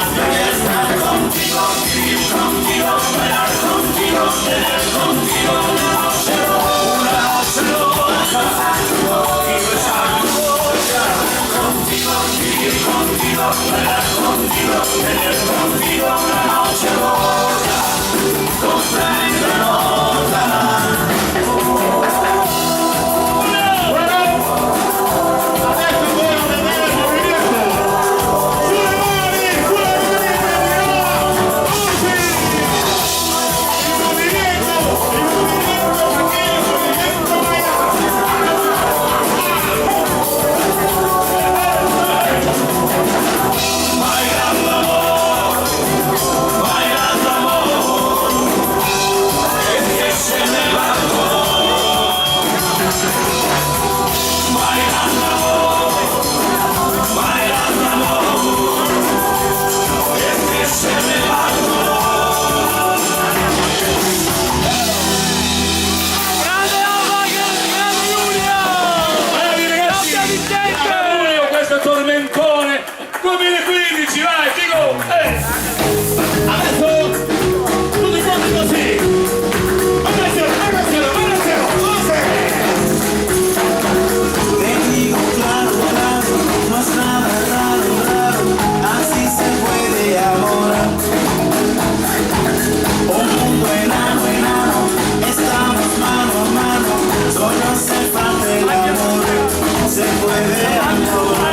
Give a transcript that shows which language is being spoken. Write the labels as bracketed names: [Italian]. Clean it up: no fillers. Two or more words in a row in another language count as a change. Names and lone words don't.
[Spanish] Voy a estar contigo, vivir contigo, bailar contigo, tener contigo una noche loca y besar tu boca. Contigo, vivir contigo, bailar contigo, tener contigo una noche loca. Comprende nota. [Italian] Adesso voglio vedere il movimento. Sulle mani, il movimento perché il movimento [Spanish] Bailando amor, bailando amor, es que se me va el amor. Bailando amor, es que se me va el amor. [Italian] Grande Alba, grande Giulio! Bravi ragazzi! Ciao Vicente! Giulio, questo tormentone 2015, vai, dico! adesso tutti quanti così. [Spanish] Te digo claro, claro, no es nada raro, raro, así se puede amor. Un mundo enano, enano, estamos mano a mano, solo hace falta el amor, se puede amor.